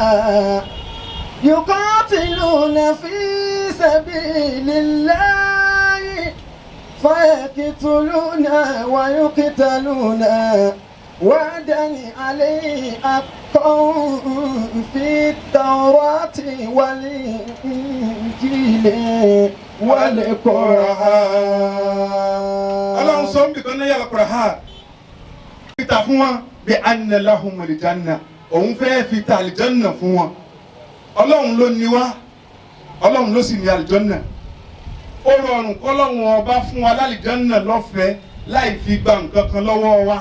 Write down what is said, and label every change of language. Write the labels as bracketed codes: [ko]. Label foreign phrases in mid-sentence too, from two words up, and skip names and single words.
[ar] يقاتلون في سبيل الله فيقتلون ويقتلون وعدا عليه حقا في التوراة والإنجيل والقرآن. [yo] Ọlọ́run sọ ń bìkan náà yàrá Qur'an. Fita fún wọn bí [ar] أن لهم الجنة. [yo] Òun fẹ́ fi ta àlìjánná fún wọn. Ọlọ́run ló ní wá. Ọlọ́run ló sì ní àlìjánná. Ó rọrùn kọ́lọ́run ọba fún wa lálìjánná lọ́fẹ̀ẹ́ láì fi gba nǹkan kan lọ́wọ́ wa.